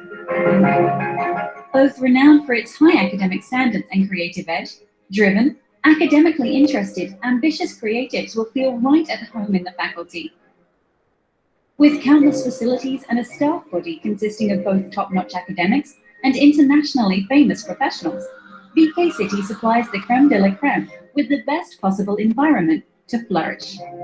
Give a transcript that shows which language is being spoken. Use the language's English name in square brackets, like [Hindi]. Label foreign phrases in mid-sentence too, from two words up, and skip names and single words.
[English] Both renowned for its high academic standards and creative edge, driven, academically interested, ambitious creatives will feel right at home in the faculty. With countless facilities and a staff body consisting of both top-notch academics and internationally famous professionals, BK City supplies the [French] creme de la creme [English] with the best possible environment to flourish.